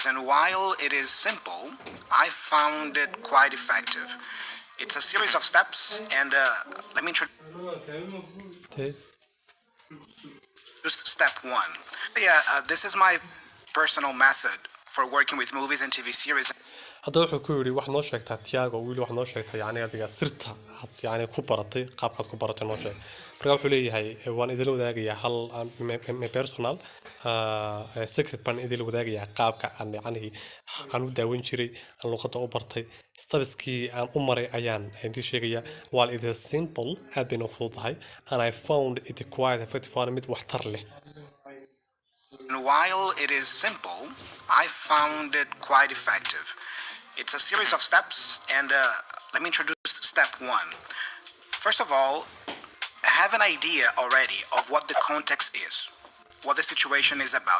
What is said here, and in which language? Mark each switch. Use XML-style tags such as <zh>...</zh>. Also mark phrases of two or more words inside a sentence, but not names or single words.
<en>And while it is simple, I found it quite effective. It's a series of steps, and let me introduce step one. Yeah, this is my personal method for working with movies and TV series.</en> <so>hadda wuxuu ku yiri wax noo sheegtaa Thiago wiil wax noo sheegtaa yani adiga sirta had yani ku baratay qaabkaad ku baratay noo sheeg marka wuxuu leeyahay waan idin wadaagayaa hal</so> <en>personal secret</en> <so>ban idin wadaagayaa qaabka aan yani aan u daawan jiray aan luqada u bartay stepskii aan u maray ayaan idin sheegayaa</so> <en>while it is simple</en> <so>aad bay noo fududahay</so> <en>and I found it quite effective</en> <so>mid waxtar leh</so> <en>And while it is simple, I found it quite effective. It's a series of steps, and let me introduce step one. First of all, have an idea already of what the context is, what the situation is about.</en>